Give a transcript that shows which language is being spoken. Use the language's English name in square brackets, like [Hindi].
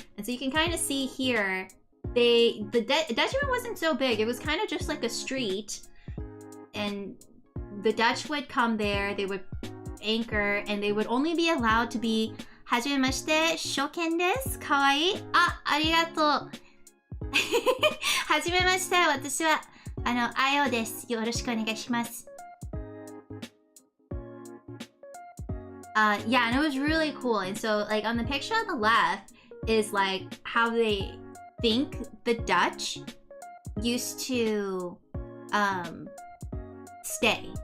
[English] And so you can kind of see here, Dejima wasn't so big. It was kind of just like a street, and the Dutch would come there, they would anchor, and they would only be allowed to be [Japanese] はじめまして、初見です。かわいい。ありがとう。はじめまして、私は、あよです。よろしくお願いします。 [English] Yeah, and it was really cool. And so, like, on the picture on the left is, like, how they think the Dutch used to, stay.